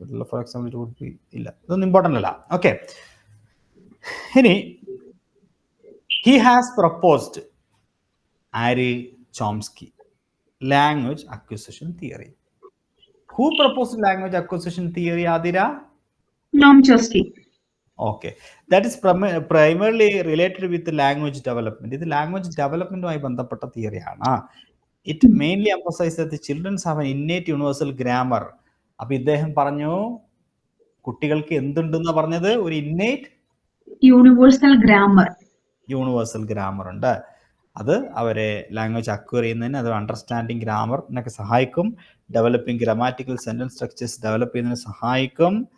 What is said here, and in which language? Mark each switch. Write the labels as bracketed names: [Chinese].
[Malayalam] For example ഇല്ല, ഇതൊന്നും important അല്ല. [English] Okay, ഇനി he has proposed ആര്? Chomsky, language acquisition theory. Who proposed language acquisition theory? Athira? Noam Chomsky. Okay, that is primarily related with language development. [Malayalam] ഇത് language ഡെവലപ്മെന്റുമായി ബന്ധപ്പെട്ട തിയറിയാണ്. [English] It mainly emphasise that the children have an innate universal grammar. [Malayalam] അപ്പൊ ഇദ്ദേഹം പറഞ്ഞു കുട്ടികൾക്ക് എന്തുണ്ടെന്ന് പറഞ്ഞത്? ഒരു innate [English] Universal grammar. [Malayalam] Universal grammar ഉണ്ട്. അത് അവരെ ലാംഗ്വേജ് അക്വയർ ചെയ്യുന്നതിന്, അത് അണ്ടർസ്റ്റാൻഡിങ് ഗ്രാമറിനൊക്കെ സഹായിക്കും. Developing grammatical sentence structures develop ചെയ്യുന്നതിന് സഹായിക്കും.